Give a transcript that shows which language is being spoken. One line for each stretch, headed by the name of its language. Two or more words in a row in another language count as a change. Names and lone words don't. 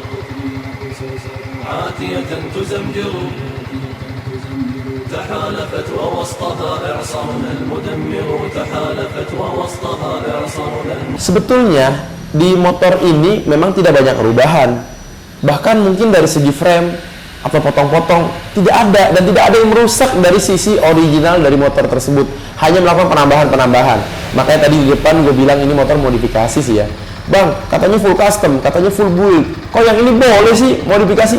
Arabic: عاتية تزمجر تحالفت ووسطها إعصارنا المدمر تحالفت ووسطها إعصارنا.
Indonesian: Sebetulnya di motor ini memang tidak banyak perubahan, bahkan mungkin dari segi frame atau potong-potong tidak ada, dan tidak ada yang merusak dari sisi original dari motor tersebut, hanya melakukan penambahan. Makanya tadi di depan gue bilang ini motor modifikasi sih ya bang, katanya
English: full custom,
Indonesian: katanya
English: full build,
Indonesian: kok yang ini boleh sih modifikasi?